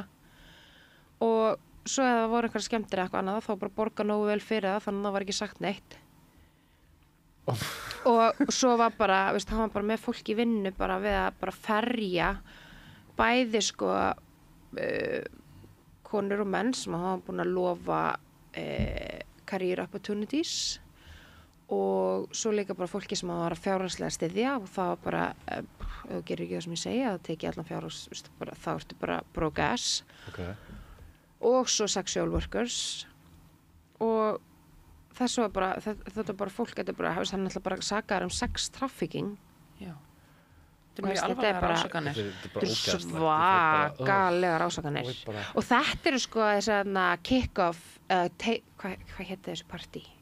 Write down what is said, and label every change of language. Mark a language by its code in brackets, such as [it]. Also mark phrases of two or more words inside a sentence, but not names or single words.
[is] Og svo ef það voru einhverja skemmtir eitthvað annað, þá bara borga nógu vel fyrir það, þannig að það var ekki sagt neitt. Og svo var bara, veist, hann var bara með fólk í vinnu bara við að bara ferja bæði sko konur og menn sem hafa búin að lofa [en] career opportunities [is] og svo líka bara fólki sem var að fjárhagslega styðja og það var bara, ef þú gerir ekki það sem ég segja, það teki allan fjárhags, þá ertu bara [en] broke ass. [is] Og svo [en] sexual workers [is] og þessu var bara, þetta bara fólk, þetta bara, hann ætla bara að saka [en] sex trafficking. [is] Já. Þetta er mjög alvarlegar ásakanir. Þetta er svakalegar ásakanir. Og þetta eru sko þessi kick-off, hvað hétt þessu partí?